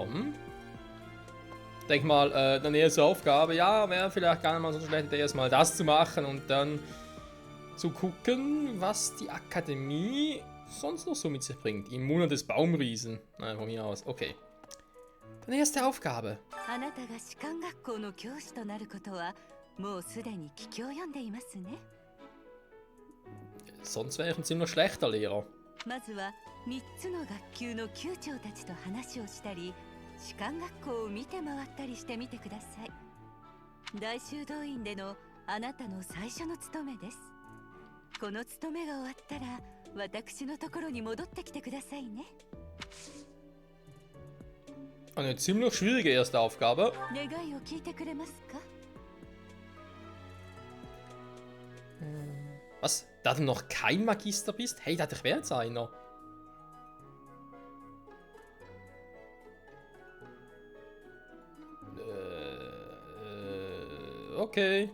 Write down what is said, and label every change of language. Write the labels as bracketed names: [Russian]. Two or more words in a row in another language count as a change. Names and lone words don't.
[German] Ich denke mal, dann erste Aufgabe, ja, wäre vielleicht gar nicht mal so schlecht, erstmal das zu machen und dann zu gucken, was die Akademie sonst noch so mit sich bringt. Im Monat des Baumriesen. Nein, von mir aus. Okay. Dann erste Aufgabe. Sonst wäre ich ein ziemlich schlechter Lehrer. [Japanese] まずは3つの学級の級長たちと話をしたり、士官学校を見て回ったりしてみてください。大修道院でのあなたの最初の務めです。この務めが終わったら、私のところに戻ってきてくださいね。 [German] Eine ziemlich schwierige erste Aufgabe. [Japanese] 願いを聞いてくれますか? [German] Was? Da du noch kein Magister bist? Hey, ich wäre jetzt einer. Okay.